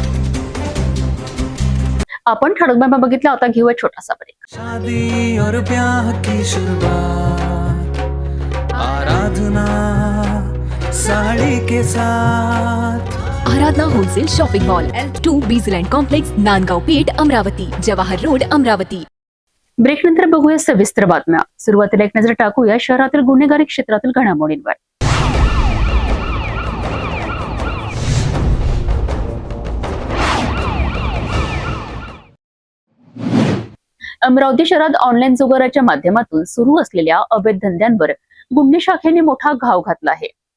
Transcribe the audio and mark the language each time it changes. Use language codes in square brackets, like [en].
[mr] आपण ठळक बातम्या बघितल्या. आता घेऊया छोटासा ब्रेक. [hi] शादी और ब्याह की शुरुआत आराधना साड़ी के साथ [mr] आराधना wholesale shopping mall L2 बीजलँड complex Nandgaon Peth Amravati Jawahar road Amravati. Break नंतर बघूया सविस्तर बातम्या. सुरुवातीला एक नजर टाकूया शहरातील गुन्हेगारी क्षेत्रातील घडामोडींवर. अमरावती शहरात ऑनलाईन जुगाराच्या माध्यमातून सुरू असलेल्या अवैध धंद्यांवर गुन्हे शाखेने मोठा घाव घातला आहे.